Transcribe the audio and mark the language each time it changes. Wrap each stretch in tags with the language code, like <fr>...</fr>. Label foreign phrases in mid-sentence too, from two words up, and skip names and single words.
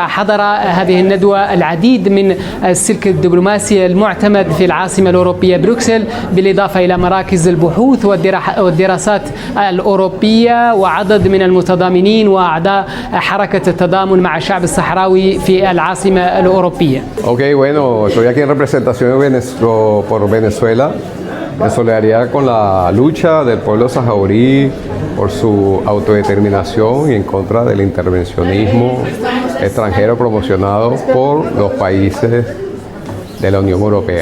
<ar>حضر هذه الندوة العديد من السلك الدبلوماسي المعتمد في العاصمة الأوروبية بروكسل، بالإضافة إلى مراكز البحوث والدراسات الأوروبية وعدد من المتضامنين وأعضاء حركة التضامن مع الشعب الصحراوي في العاصمة الأوروبية.</ar> <es>Okay, bueno, estoy aquí en representación por Venezuela, en solidaridad con la lucha del pueblo saharaui por su autodeterminación y en contra del intervencionismo extranjero promocionado por los países de la Unión Europea.</es>